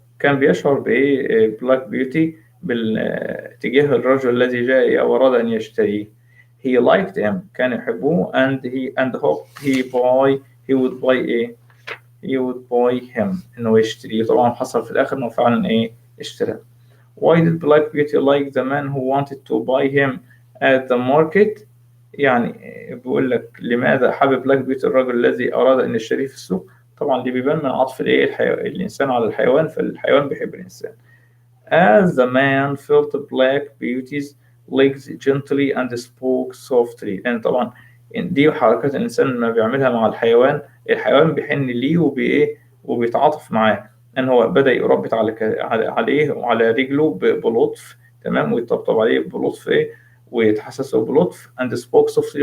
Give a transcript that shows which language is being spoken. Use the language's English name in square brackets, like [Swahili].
[Arabic] كان بيشعر بإيه black beauty تجاه الرجل الذي جاء وأراد أن يشتريه. [English] he liked him. [Arabic] كان يحبه [English] and hoped he would buy he would buy him. [Arabic] إنه يشتريه. طبعا حصل في الآخر إنه فعلا اشترى. [English] why did black beauty like the man who wanted to buy him at the market؟ [Arabic] يعني بيقول لك لماذا حابب بلاك بيوتي الرجل الذي أراد أن يشتريه في السوق. طبعا دي بيبان من عطف الإنسان على الحيوان، فالحيوان بيحب الإنسان. [English] As the man felt black beauty's legs gently and spoke softly. [Arabic] لأن طبعا دي حركات الإنسان لما بيعملها مع الحيوان، الحيوان بيحن ليه وبيتعاطف معاه. أن هو بدأ يربط عليه وعلى رجله بلطف. تمام. ويطبطب عليه بلطف ويتحسسه بلطف [English] and spoke softly.